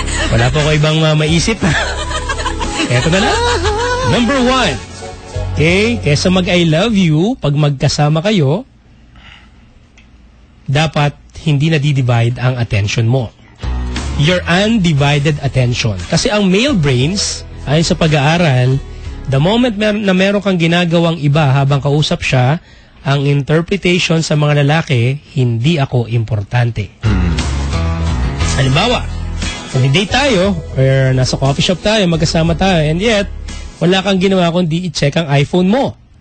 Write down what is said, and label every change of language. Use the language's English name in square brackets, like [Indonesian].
[Filipino] Wala po ko ibang maisip. Ito na lang. [English] Number 1. Okay? [Filipino] Kaysa mag-I love you, pag magkasama kayo, dapat hindi na-divide ang attention mo. [English] Your undivided attention. [Filipino] Kasi ang male brains, ayon sa pag-aaral, the moment na meron kang ginagawang iba habang kausap siya, ang interpretation sa mga lalaki, hindi ako importante. Halimbawa, nag-date tayo, or nasa coffee shop tayo, magkasama tayo, and yet, wala kang ginawa kundi i-check ang iPhone mo.